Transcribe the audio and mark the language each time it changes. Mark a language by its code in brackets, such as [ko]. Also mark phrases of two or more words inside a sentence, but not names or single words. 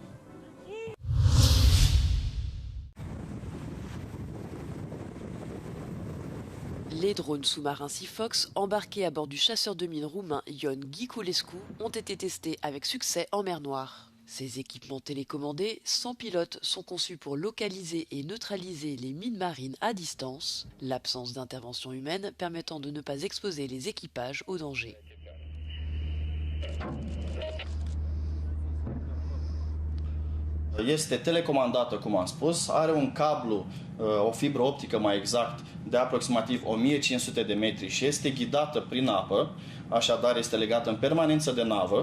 [fr] Les drones sous-marins Sifox, embarqués à bord du chasseur de mines roumain Ion Ghiculescu, ont été testés avec succès en mer Noire. Ces équipements télécommandés, sans pilote, sont conçus pour localiser et neutraliser les mines marines à distance, l'absence d'intervention humaine permettant de ne pas exposer les équipages au danger. [ro] Este telecomandată, cum am spus, are un cablu, o fibră optică mai exact, de aproximativ 1500 de metri și este ghidată prin apă, așadar este legată în permanență de navă.